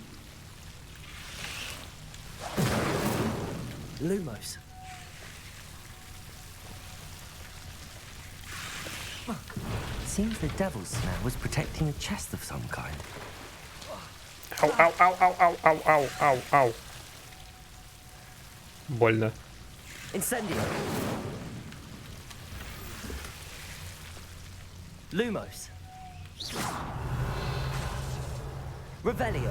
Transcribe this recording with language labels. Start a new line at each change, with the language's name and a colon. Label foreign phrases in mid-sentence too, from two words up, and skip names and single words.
English: Lumos. Seems the devil's snare was protecting a chest of some kind. Ау, ау, ау, ау, ау, ау, ау, ау, ау.
Russian: Больно.
English: Incendio. Lumos. Revelio.